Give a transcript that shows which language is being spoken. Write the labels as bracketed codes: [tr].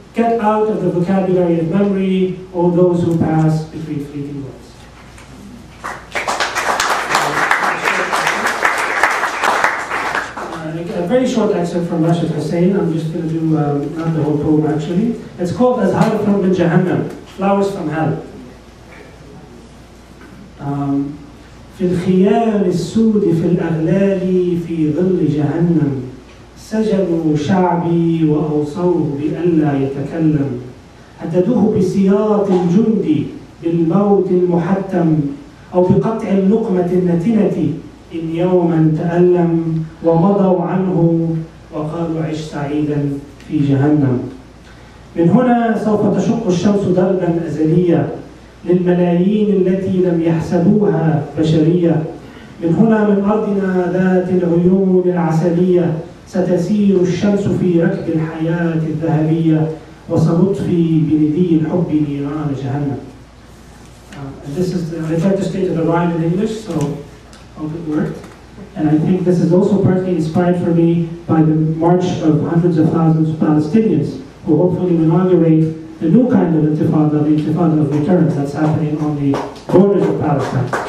[en] Get out of the vocabulary of memory, all those who pass between fleeting words. A very short excerpt from Rashid Husain. I'm just going to do not the whole poem actually. It's called Azhar from Jahannam, Flowers from Hell. [ar] في الخيام السود في الأغلال في ظل جهنم سجنوا شعبي وأوصوه بألا يتكلم هددوه بسياط الجند بالموت المحتم أو بقطع اللقمة النتنة إن يوما تألم ومضوا عنه وقالوا عش سعيدا في جهنم. من هنا سوف تشق الشمس دربا أزليا للملايين التي لم يحسبوها بشرية. من هنا من أرضنا ذات العيون العسلية ستسير الشمس في ركب الحياة الذهبية وسنطفي بندي الحب نيران جهنم. [en] This is I tried to state it a rhyme in English, so hope it worked. And I think this is also partly inspired for me by the march of hundreds of thousands of Palestinians who hopefully will inaugurate the new kind of intifada, the intifada of return that's happening on the borders of Palestine.